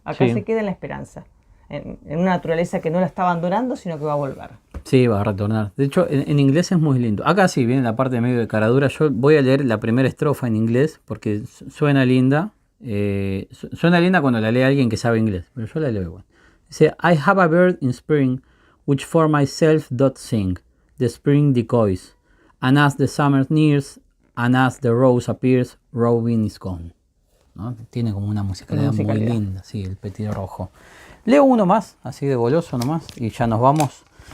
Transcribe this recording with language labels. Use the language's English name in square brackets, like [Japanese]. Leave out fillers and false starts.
[Spanish] Acá se queda en la esperanza, en una naturaleza que no la está abandonando, sino que va a volver. Sí, va a retornar. De hecho, en inglés es muy lindo. Acá sí viene la parte de medio de caradura. Yo voy a leer la primera estrofa en inglés porque suena linda. Suena linda cuando la lee alguien que sabe inglés, pero yo la leo igual. [English] Dice, I have a bird in spring, which for myself doth sing. The spring decoys, and as the summer nears, and as the rose appears, Robin is gone. [Spanish] ¿No? Tiene como una musicalidad muy linda, sí, el petido rojo. Leo uno más, así de goloso nomás, y ya nos vamos.